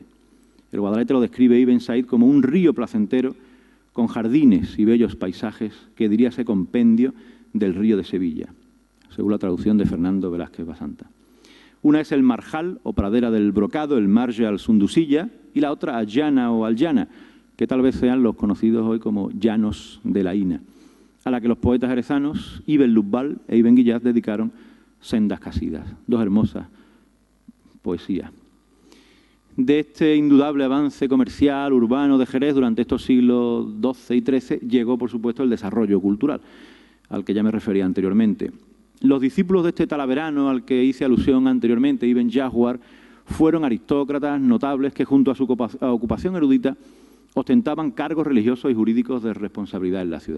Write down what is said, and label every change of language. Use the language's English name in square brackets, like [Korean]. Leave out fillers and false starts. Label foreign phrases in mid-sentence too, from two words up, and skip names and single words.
[Spanish] El Guadalete lo describe Ibn Said como un río placentero con jardines y bellos paisajes que diríase compendio del río de Sevilla, según la traducción de Fernando Velázquez Basanta. Una es el Marjal o pradera del Brocado, el Marge al-Sundusilla, y la otra Allana o Aljana, que tal vez sean los conocidos hoy como Llanos de la Ina, a la que los poetas jerezanos Ibn Lubbal e Ibn Guillaz dedicaron sendas casidas, dos hermosas poesías. De este indudable avance comercial, urbano de Jerez durante estos siglos XII y XIII llegó, por supuesto, el desarrollo cultural, al que ya me refería anteriormente. Los discípulos de este talaverano, al que hice alusión anteriormente, Ibn Jahwar, fueron aristócratas notables que, junto a su ocupación erudita, ostentaban cargos religiosos y jurídicos de responsabilidad en la ciudad.